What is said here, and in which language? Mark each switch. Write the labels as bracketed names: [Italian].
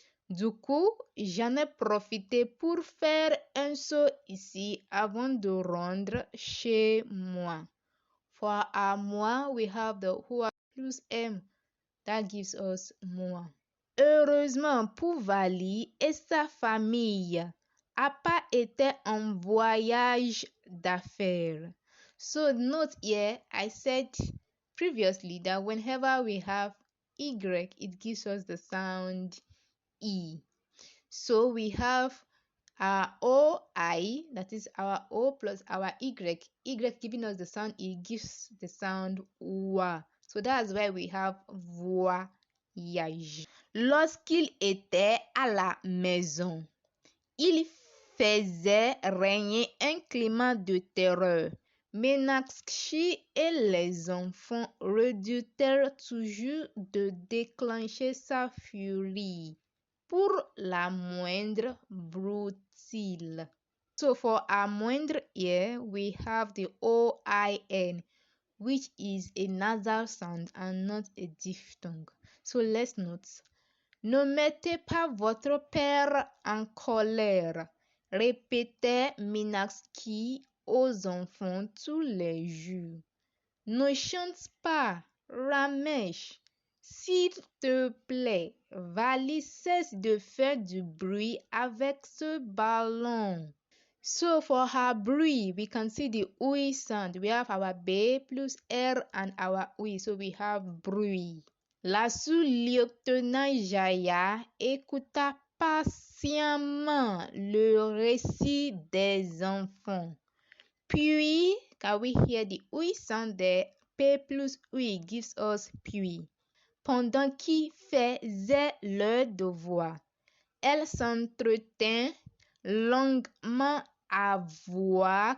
[French] Du coup, j'en ai profité pour faire un saut ici avant de rentrer chez moi. [English] For à moi, we have the who plus M. That gives us moi. [French] Heureusement pour Vali et sa famille, n'a pas été en voyage d'affaires. [English] So note here, I said previously that whenever we have Y, it gives us the sound E. So we have our OI, that is our O plus our Y. Y giving us the sound E gives the sound wa. So that's why we have voyage. [French] Lorsqu'il était à la maison, il faisait régner un climat de terreur. Meenakshi et les enfants redoutèrent toujours de déclencher sa furie pour la moindre brutile. [English] So for our moindre here, we have the OIN, which is a nasal sound and not a diphthong. So let's note. [French] Ne mettez pas votre père en colère, répétait Minaski aux enfants tous les jours. Ne chante pas, Ramesh. S'il te plaît, Vali, cesse de faire du bruit avec ce ballon. [English] So for her bruit, we can see the OUI sound. We have our B plus R and our OUI. So we have bruit. [French] La sous-lieutenant Jaya écouta patiemment le récit des enfants. [English] Puis, can we hear the OUI sound there? P plus OUI gives us puis. [French] Pendant qu'ils faisaient leur devoir, elle s'entretint longuement à voix.